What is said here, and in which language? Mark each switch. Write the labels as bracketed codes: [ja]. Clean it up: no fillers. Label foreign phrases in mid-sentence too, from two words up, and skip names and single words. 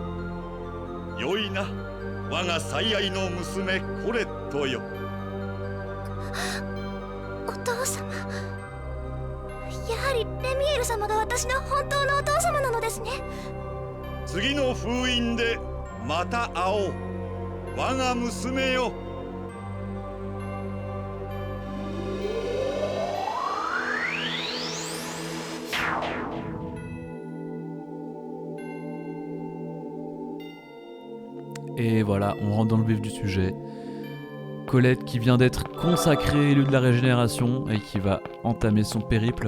[ja] よいな、我が最愛の娘コレットよ。父様。やはりレミエル様が私の本当のお父様なのですね。次の封印でまた会おう、我が娘よ。 [fr] Et voilà, on rentre dans le vif du sujet. Colette qui vient d'être consacrée élue de la régénération et qui va entamer son périple.